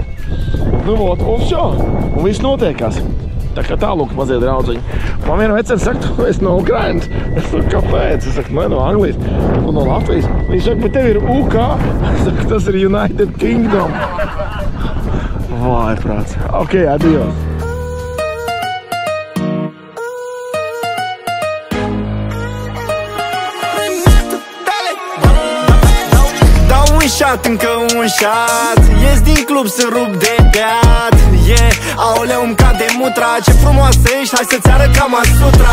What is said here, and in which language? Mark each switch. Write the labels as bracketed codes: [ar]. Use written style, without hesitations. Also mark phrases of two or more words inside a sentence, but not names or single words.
[lv] Nu, un šo. Un viss notiekās. Tā kā tālūk mazie draudziņi. Man viena vecena saka, tu esi no Ukrainas. Es saku, kāpēc? Es saku, no Anglijas un no Latvijas. Viņš saka, bet tev ir UK. Es saku, tas ir United Kingdom. Vai, prāts. Ok, adios. [ro] Încă un șat, ies din club să rup de beat. Aoleu, îmi cade mutra, ce frumoasă ești, hai să-ți arăt Kama Sutra.